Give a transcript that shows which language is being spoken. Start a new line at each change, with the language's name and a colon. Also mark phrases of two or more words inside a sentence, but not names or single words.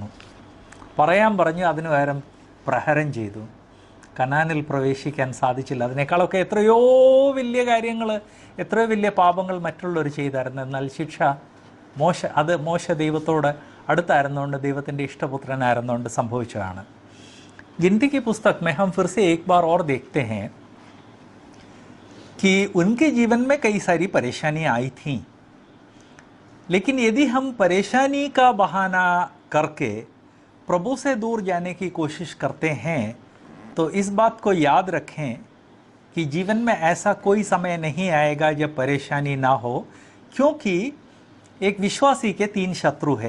Malayalam: പറയാൻ പറഞ്ഞു, അതിനു പകരം പ്രഹരം ചെയ്തു. കനാനിൽ പ്രവേശിക്കാൻ സാധിച്ചില്ല. അതിനേക്കാളൊക്കെ എത്രയോ വലിയ കാര്യങ്ങൾ, എത്രയോ വലിയ പാപങ്ങൾ മറ്റുള്ളവർ ചെയ്തായിരുന്നു. എന്നാൽ ശിക്ഷ മോശ ദൈവത്തോട് അടുത്തായിരുന്നുകൊണ്ട്, ദൈവത്തിൻ്റെ ഇഷ്ടപുത്രനായിരുന്നുകൊണ്ട് സംഭവിച്ചതാണ്.
Hindi: गिनती की पुस्तक में हम फिर से एक बार और देखते हैं कि उनके जीवन में कई सारी परेशानियां आई थीं, लेकिन यदि हम परेशानी का बहाना करके प्रभु से दूर जाने की कोशिश करते हैं तो इस बात को याद रखें कि जीवन में ऐसा कोई समय नहीं आएगा जब परेशानी ना हो, क्योंकि एक विश्वासी के 3 शत्रु है।